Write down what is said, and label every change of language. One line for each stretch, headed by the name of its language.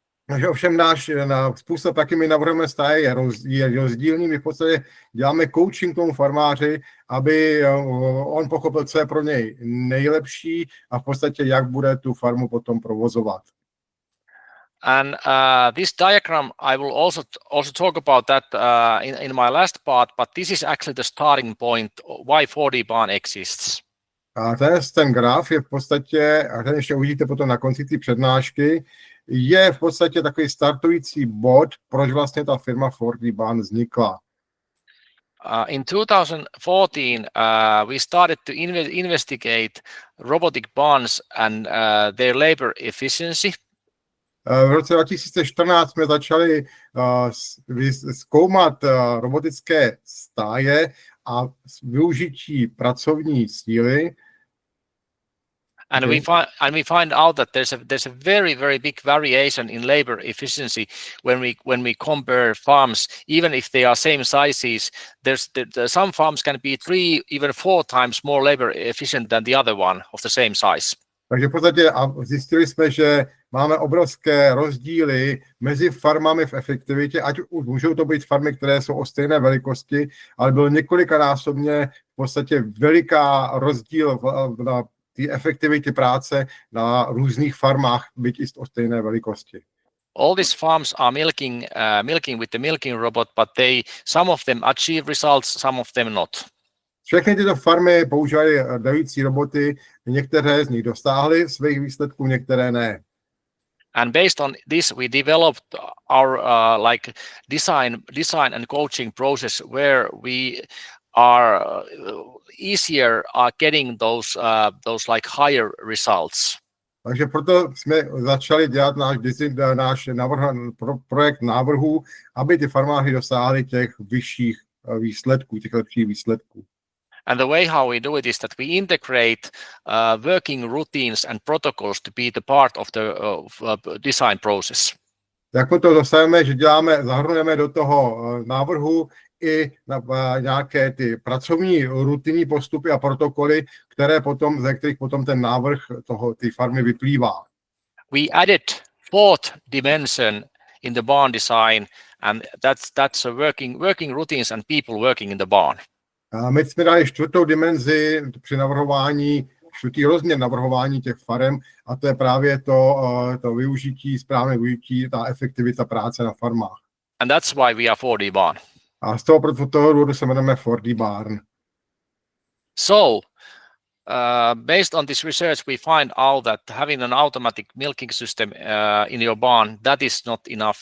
Czech: Takže ovšem náš způsob, jaký my navrhujeme stáje, je rozdílný. My v podstatě děláme coaching tomu farmáři, aby on pochopil, co je pro něj nejlepší a v podstatě, jak bude tu farmu potom provozovat.
English: And this diagram, I will also talk about that in my last part, but this is actually the starting point why 4dBarn exists.
Czech: A ten graf je v podstatě, a ten ještě uvidíte potom na konci té přednášky, je v podstatě takový startující bod, proč vlastně ta firma 4dBarn vznikla.
English: In 2014, we started to investigate robotic barns and their labor efficiency.
Czech: V roce 2014 jsme začali zkoumat robotické stáje a využití pracovní síly.
English: And we find out that there's a very big variation in labor efficiency when we compare farms, even if they are same sizes. Some farms can be 3, even 4 times more labor efficient than the other one of the same size.
Czech: Takže v podstatě zjistili jsme, že máme obrovské rozdíly mezi farmami v efektivitě, ať už můžou to být farmy, které jsou o stejné velikosti, ale byl několikanásobně v podstatě veliká rozdíl na té efektivitě práce na různých farmách, byť i o stejné velikosti.
English: All these farms are milking with the milking robot, but some of them achieve results, some of them not.
Czech: Všechny tyto farmy používají dojící roboty, některé z nich dosáhly svých výsledků, některé ne.
English: And based on this, we developed our like design and coaching process where we are easier getting those like higher results.
Czech: Takže proto jsme začali dělat náš projekt návrhů, aby ty farmáři dosáhli těch vyšších výsledků, těch lepších výsledků.
English: And the way how we do it is that we integrate working routines and protocols to be the part of the design process.
Czech: Jak to dosáhneme, že zahrnujeme do toho návrhu i nějaké ty pracovní rutinní postupy a protokoly, ze kterých potom ten návrh ty farmy vyplývá.
English: We added 4th dimension in the barn design, and that's working routines and people working in the barn.
Czech: A my jsme dali 4. dimenzi při navrhování, 4. rozměr navrhování těch farem, a to je právě to využití, správné využití, ta efektivita práce na farmách.
English: And that's why we are 4dBarn.
Czech: A z toho důvodu se jmenujeme 4dBarn.
English: So, based on this research, we find out that having an automatic milking system in your barn, that is not enough.